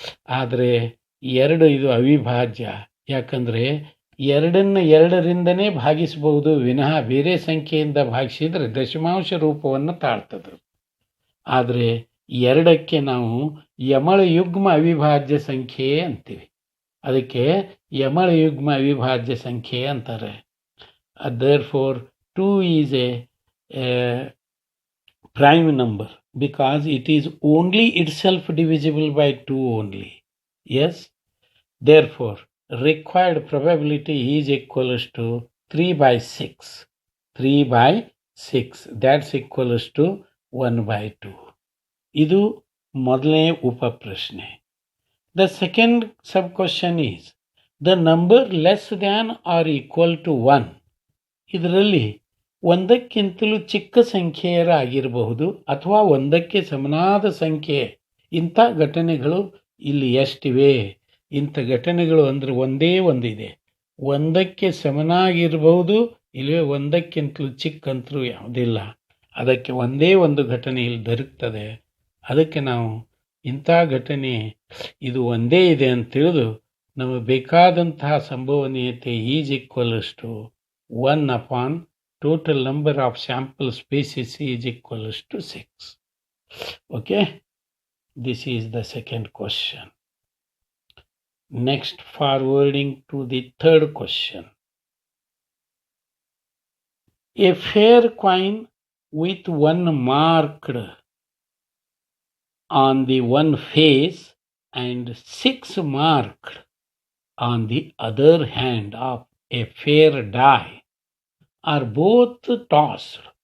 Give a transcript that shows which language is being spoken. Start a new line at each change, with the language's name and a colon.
Kannada: ಆದರೆ 2 ಇದು ಅವಿಭಾಜ್ಯ. ಯಾಕಂದರೆ 2ನ್ನು 2ರಿಂದನೇ ಭಾಗಿಸಬಹುದು ವಿನಃ ಬೇರೆ ಸಂಖ್ಯೆಯಿಂದ ಭಾಗಿಸಿದರೆ ದಶಮಾಂಶ ರೂಪವನ್ನು ತಾಳ್ತದೆ. ಆದರೆ 2ಕ್ಕೆ ನಾವು ಯಮಳ ಯುಗ್ಮ ಅವಿಭಾಜ್ಯ ಸಂಖ್ಯೆ ಅಂತೀವಿ. ಅದಕ್ಕೆ ಯಮಳ ಯುಗ್ಮ ಅವಿಭಾಜ್ಯ ಸಂಖ್ಯೆ ಅಂತಾರೆ.
English: therefore 2 is a prime number because it is only itself divisible by 2 only. Yes, therefore required probability is equals to 3 by 6. 3 by 6, that's equals to 1 by 2.
Kannada: ಇದು ಮೊದಲನೇ ಉಪಪ್ರಶ್ನೆ.
English: The second sub question is the number less than or equal to 1.
Kannada: ಇದರಲ್ಲಿ ಒಂದಕ್ಕಿಂತಲೂ ಚಿಕ್ಕ ಸಂಖ್ಯೆಯರಾಗಿರಬಹುದು ಅಥವಾ ಒಂದಕ್ಕೆ ಸಮನಾದ ಸಂಖ್ಯೆ. ಇಂಥ ಘಟನೆಗಳು ಇಲ್ಲಿ ಎಷ್ಟಿವೆ? ಇಂಥ ಘಟನೆಗಳು ಅಂದರೆ ಒಂದೇ ಒಂದಿದೆ. ಒಂದಕ್ಕೆ ಸಮನಾಗಿರಬಹುದು, ಇಲ್ಲವೇ ಒಂದಕ್ಕಿಂತಲೂ ಚಿಕ್ಕಂತಲೂ ಯಾವುದಿಲ್ಲ. ಅದಕ್ಕೆ ಒಂದೇ ಒಂದು ಘಟನೆ ಇಲ್ಲಿ ದೊರಕ್ತದೆ. ಅದಕ್ಕೆ ನಾವು ಇಂಥ ಘಟನೆ ಇದು ಒಂದೇ ಇದೆ ಅಂತ ತಿಳಿದು ನಮಗೆ ಬೇಕಾದಂತಹ ಸಂಭವನೀಯತೆ
English: Is equals to 1 upon total number of sample species is equals to 6. Okay, this is the second question. Next, forwarding to the third question. A fair coin with 1 marked on the one face and 6 marked on the other hand of a fair die are both tossed.